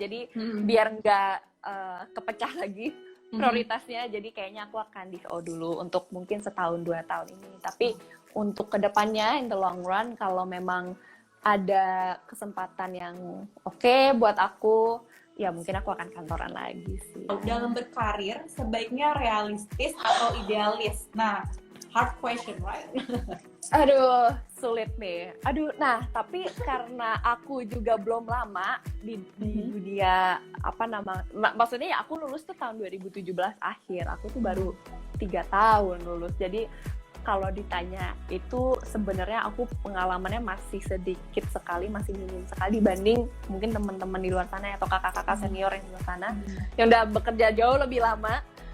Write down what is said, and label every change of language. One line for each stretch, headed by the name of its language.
Indonesian: Jadi biar nggak kepecah lagi prioritasnya, jadi kayaknya aku akan di VO dulu untuk mungkin 1-2 tahun ini. Tapi untuk kedepannya
English: in the long run,
Indonesian: kalau memang ada kesempatan yang oke buat aku, ya mungkin aku akan kantoran lagi sih. Dalam berkarir sebaiknya realistis atau idealis?
English: Nah, hard question, right?
Indonesian: Aduh, sulit nih. Nah, tapi karena aku juga belum lama di dunia, maksudnya ya aku lulus tuh tahun 2017 akhir, aku tuh baru 3 tahun lulus. Jadi kalau ditanya itu sebenarnya aku pengalamannya masih sedikit sekali, masih minim sekali dibanding mungkin teman-teman di luar sana atau kakak-kakak senior yang di luar sana yang udah bekerja jauh lebih lama.